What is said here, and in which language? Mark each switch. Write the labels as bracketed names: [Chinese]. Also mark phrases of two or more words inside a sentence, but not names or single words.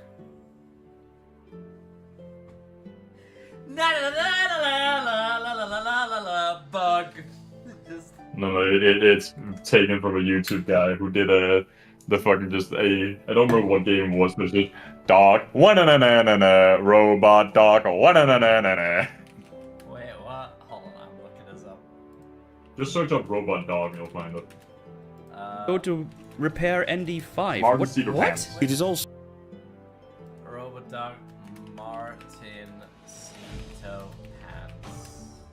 [English] Bug. Just... No, it's taken from a YouTube guy who did the fucking just I don't remember what game it was, but it's just dog, na-na-na-na-na, robot dog, na-na-na-na-na. Wait, what? Hold on, I'm looking this up. Just search up robot dog and you'll find it. Go to repair ND5. Martin Cedar Pants. It is also Robot dog Martin Cito Pants.